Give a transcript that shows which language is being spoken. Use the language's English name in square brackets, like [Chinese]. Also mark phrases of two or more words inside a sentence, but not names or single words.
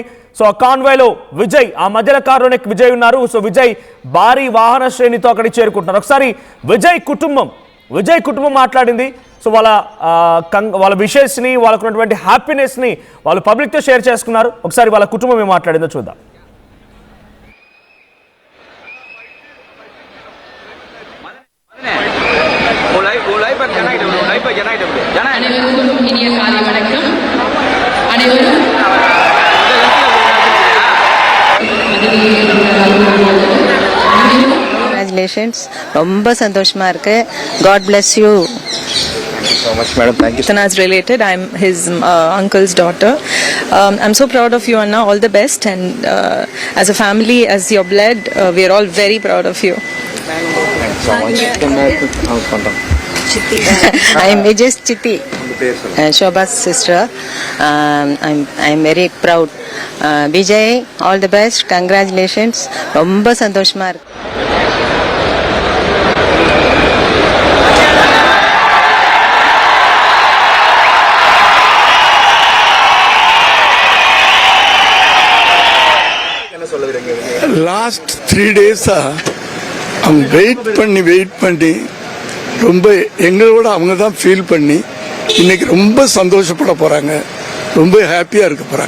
[Telugu] సో ఆ కాన్వాయ్లో విజయ్, ఆ మధ్యలో కారులోనే విజయ్ ఉన్నారు. సో విజయ్ భారీ వాహన శ్రేణితో అక్కడికి చేరుకుంటున్నారు. ఒకసారి విజయ్ కుటుంబం మాట్లాడింది. సో వాళ్ళ విషెస్ని, వాళ్ళకు ఉన్నటువంటి హ్యాపీనెస్ని వాళ్ళు పబ్లిక్తో షేర్ చేసుకున్నారు. ఒకసారి వాళ్ళ కుటుంబం ఏం మాట్లాడిందో చూద్దాం. [Tamil] இனிய காலை வணக்கம் அனைவரும். Congratulations, ரொம்ப சந்தோஷமா இருக்கு. [English] God bless you. Thank you so much, madam. Thank you. Tanaz related. I'm his uncle's daughter. I'm so proud of you, Anna. All the best. And as a family, as your blood, we are all very proud of you. Thank you so much. I'm Vijay's Chitti, Shobha's sister. I'm very proud. Vijay, all the best. Congratulations. [Tamil] ரொம்ப சந்தோஷமா இருக்கு. [English] last 3 days [Tamil] அவங்க வெயிட் பண்ணி ரொம்ப எங்களோட அவங்க தான் ஃபீல் பண்ணி இன்னைக்கு ரொம்ப சந்தோஷப்பட போறாங்க, ரொம்ப ஹாப்பியா இருக்க போறாங்க.